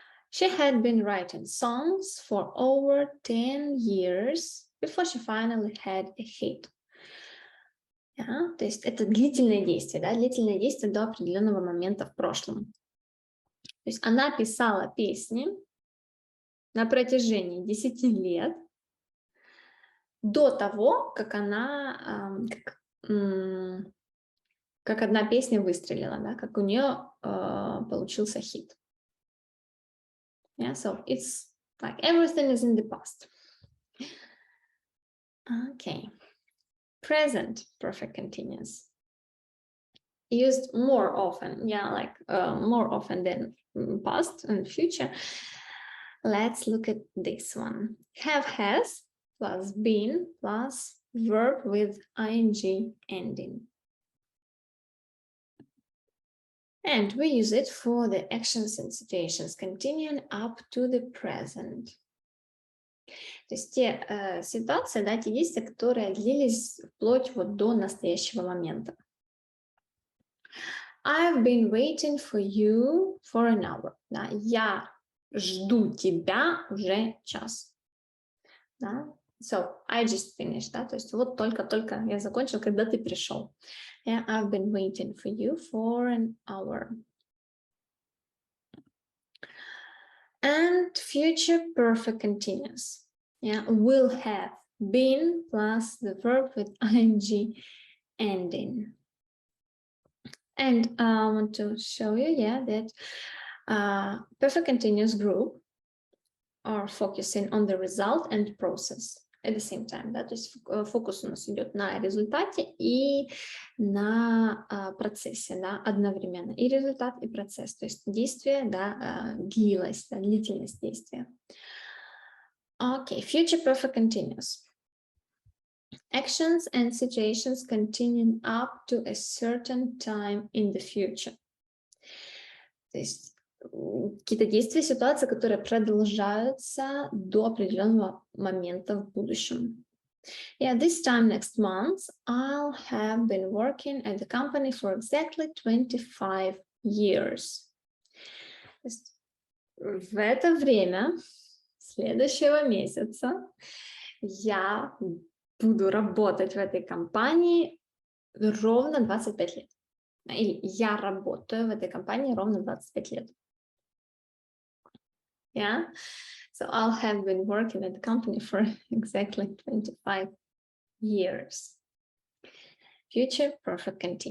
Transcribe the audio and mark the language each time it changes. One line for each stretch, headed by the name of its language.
English: She had been writing songs for over 10 years before she finally had a hit.
Russian: Да, то есть это длительное действие, да, длительное действие до определенного момента в прошлом. То есть она писала песни на протяжении 10 лет до того, как она, как одна песня выстрелила, да, как у нее получился хит.
English: Yeah, so it's like everything is in the past. Okay. Present perfect continuous. Used more often, yeah, like more often than past and future. Let's look at this one. Have, has, plus been, plus verb with ing ending. And we use it for the actions and situations continuing up to the present.
Russian: То есть те ситуации, да, те действия, которые длились вплоть вот до настоящего момента.
English: I've been waiting for you for an hour.
Russian: Да, я жду тебя уже час. Да?
English: So, I just finished,
Russian: да, то есть вот только-только я закончил, когда ты пришел.
English: Yeah, I've been waiting for you for an hour. And future perfect continuous. Yeah, will have been plus the verb with ing ending. And I want to show you, yeah, that perfect continuous group are focusing on the result and process at the same time, да,
Russian: то есть фокус у нас идет на результате и на процессе, да, одновременно. И результат, и процесс, то есть действие, да, длилось, да, длительность действия.
English: Okay, future perfect continuous. Actions and situations continuing up to a certain time in the future.
Russian: То есть какие-то действия, ситуации, которые продолжаются до определенного момента в будущем.
English: Yeah, this time next month, I'll have been working at the company for exactly 25 years.
Russian: То есть в это время следующего месяца я буду работать в этой компании ровно 25 лет. Или я работаю в этой компании ровно 25 лет.
English: Yeah, so I'll have been working at the company for exactly 25 years. Future perfect continuous.